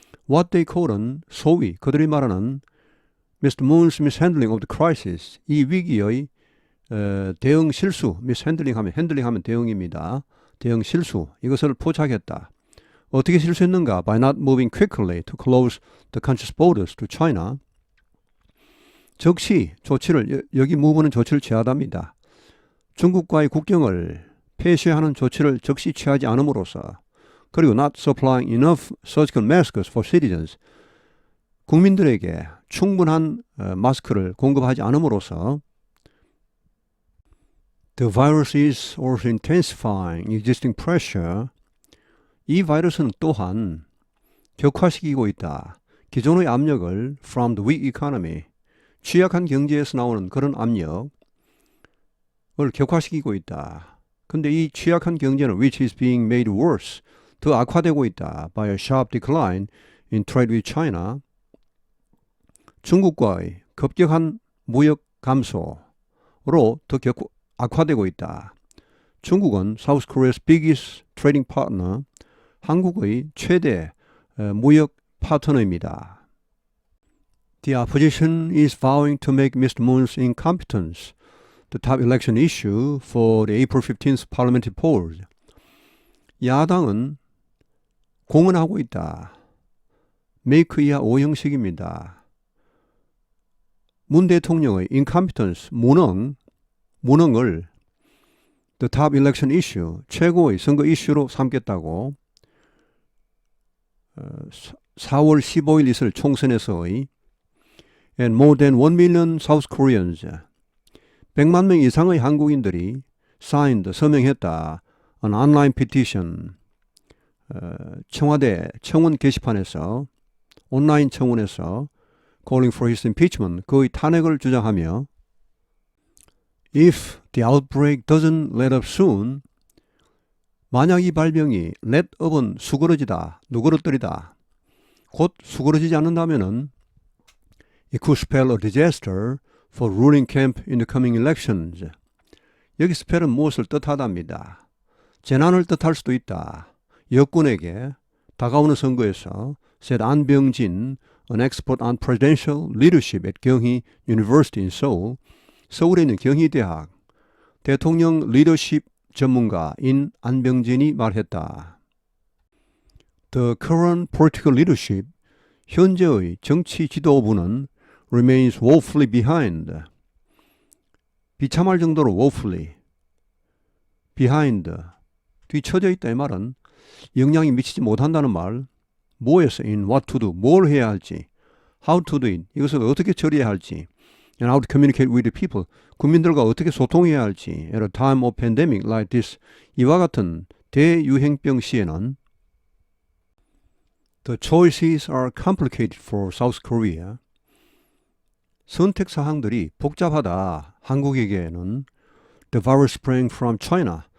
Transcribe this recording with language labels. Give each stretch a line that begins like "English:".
English: What they call은
Korean: 소위 그들이 말하는
English: Mr. Moon's mishandling of the crisis,
Korean: 이 위기의 대응 실수, mishandling 하면 핸들링 하면 대응입니다. 대응 실수, 이것을 포착했다. 어떻게 실수했는가?
English: By not moving quickly to close the country's borders to China.
Korean: 즉시 조치를, 여기 move는 조치를 취하답니다. 중국과의 국경을 폐쇄하는 조치를 즉시 취하지 않음으로써 그리고
English: not supplying enough surgical masks for citizens.
Korean: 국민들에게 충분한 마스크를 공급하지 않음으로써
English: the virus is also intensifying existing pressure.
Korean: 이 바이러스는 또한 격화시키고 있다. 기존의 압력을
English: from the weak economy.
Korean: 취약한 경제에서 나오는 그런 압력을 격화시키고 있다. 근데 이 취약한 경제는
English: which is being made worse.
Korean: 더 악화되고 있다.
English: by a sharp decline in trade with China.
Korean: 중국과의 급격한 무역 감소로 더 악화되고 있다. 중국은
English: South Korea's biggest trading partner,
Korean: 한국의 최대 무역 파트너입니다.
English: The opposition is vowing to make Mr. Moon's incompetence the top election issue for the April 15th parliamentary polls.
Korean: 야당은 공언하고 있다. make 이하 오형식입니다. 문 대통령의 incompetence, 무능을
English: the top election issue,
Korean: 최고의 선거 이슈로 삼겠다고 4월 15일 있을 총선에서의
English: and more than 1 million South Koreans,
Korean: 100만 명 이상의 한국인들이 signed, 서명했다.
English: an online petition,
Korean: 청와대 청원 게시판에서 온라인 청원에서
English: calling for his impeachment,
Korean: 그의 탄핵을 주장하며
English: if the outbreak doesn't let up soon,
Korean: 만약 이 발병이
English: let up은
Korean: 수그러지다, 누그러뜨리다, 곧 수그러지지 않는다면은
English: it could spell a disaster for ruling camp in the coming elections.
Korean: 여기 spell은 무엇을 뜻하답니다. 재난을 뜻할 수도 있다. 여권에게 다가오는 선거에서
English: said 안병진, an expert on presidential leadership at 경희 University in Seoul,
Korean: 서울에 있는 경희대학 대통령 리더십 전문가인 안병진이 말했다.
English: The current political leadership,
Korean: 현재의 정치 지도부는
English: remains woefully behind.
Korean: 비참할 정도로 woefully, behind, 뒤처져 있다 이 말은 영향이 미치지 못한다는 말, 뭐에서
English: in what to do,
Korean: 뭘 해야 할지,
English: how to do it,
Korean: 이것을 어떻게 처리해야 할지,
English: and how to communicate with the people,
Korean: 국민들과 어떻게 소통해야 할지,
English: at a time of pandemic like this,
Korean: 이와 같은 대유행병 시에는
English: the choices are complicated for South Korea.
Korean: 선택 사항들이 복잡하다. 한국에게는
English: the virus sprang from China.